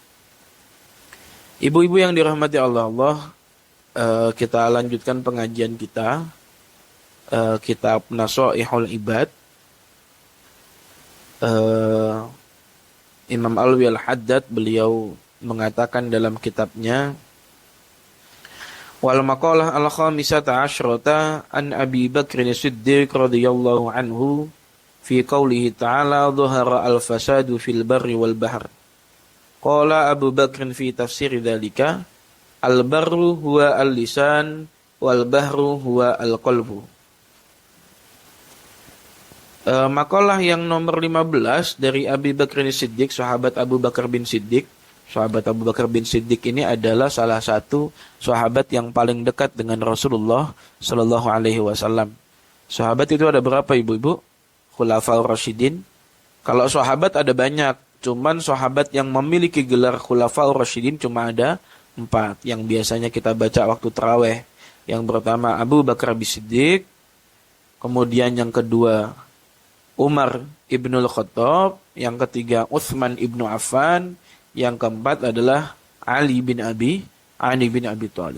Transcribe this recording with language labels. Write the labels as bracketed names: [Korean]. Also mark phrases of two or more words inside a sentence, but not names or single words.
[Indonesian] Ibu-ibu yang dirahmati Allah, kita lanjutkan pengajian kita, kitab Nasoihul Ibad, Imam Alwi Al-Haddad beliau mengatakan dalam kitabnya, [Arabic] والمقالة الخامسة عشرة عن أبي بكر الصديق رضي الله عنه في قوله تعالى ظهر الفساد في البر والبحر. قال أبو بكر في تفسير ذلك البر هو اللسان والبحر هو القلب. [Indonesian] Makalah yang nomor 15 dari Abi Bakr As-Siddiq, sahabat Abu Bakar bin Siddiq. Sahabat Abu Bakar bin Siddiq ini adalah salah satu sahabat yang paling dekat dengan Rasulullah [Arabic] صلى الله عليه وسلم. [Indonesian] Sahabat itu ada berapa ibu-ibu? Khulafaur Rasyidin. Kalau sahabat ada banyak, cuman sahabat yang memiliki gelar Khulafaur Rasyidin cuma ada 4 yang biasanya kita baca waktu tarawih. Yang pertama Abu Bakar bin Siddiq, kemudian yang kedua Umar ibnul Khattab, yang ketiga Utsman ibnu Affan, yang keempat adalah Ali bin Abi Thalib.